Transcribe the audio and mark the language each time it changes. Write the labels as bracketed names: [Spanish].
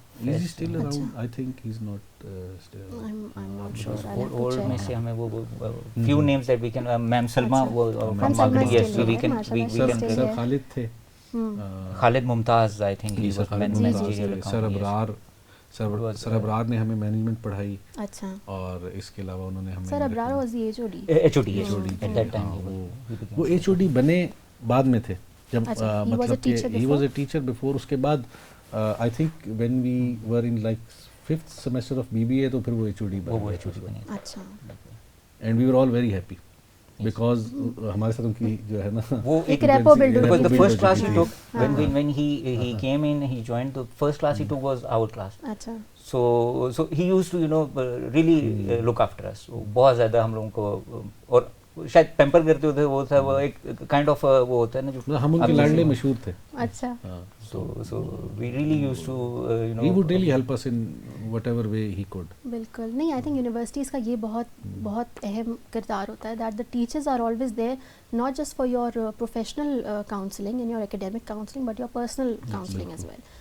[English] Is he still around? I think he's not still. I'm not sure. [Urdu] اور میں سے ہمیں وہ [English] few names that we can, ma'am Salma وہ from marketing, yes, so we can. [Urdu] سر خالد تھے, [English] Khalid Mumtaz I think he was managerial account. [Urdu] سر ابرار نے ہمیں management پڑھائی. اچھا. اور اس کے علاوہ انہوں نے ہمیں [English] Sir Abrar was the HOD at that time. [Urdu] وہ HOD بنے بعد میں تھے جب مطلب کہ [English] he was a teacher before. اس کے بعد I think when we were in like 5th semester of BBA [Urdu] تو پھر وہ HOD بنے. اچھا. [English] And we were all very happy because [Urdu] ہمارے ساتھ ان کی جو ہے نا وہ ایک ریپو بلڈ ہوئی. [English] because the first class he took when he came in, he joined, the first class he took was our class. [Urdu] اچھا. [English] so he used to, you know, really look after us. [Urdu] بہت زیادہ ہم لوگوں کو, اور شاید pamper کرتے ہوتے, وہ تھا وہ ایک کائنڈ آف وہ ہوتا ہے نا جو ہم ان کے لاڈلے مشہور تھے. اچھا. [English] so we really used to, you know, he would really help us in whatever way he could. [Urdu] بالکل. نہیں آئی تھنک یونیورسٹیز کا یہ بہت اہم کردار ہوتا ہے, [English] That the teachers are always there not just for your professional counselling and your academic counselling but your personal counselling as well.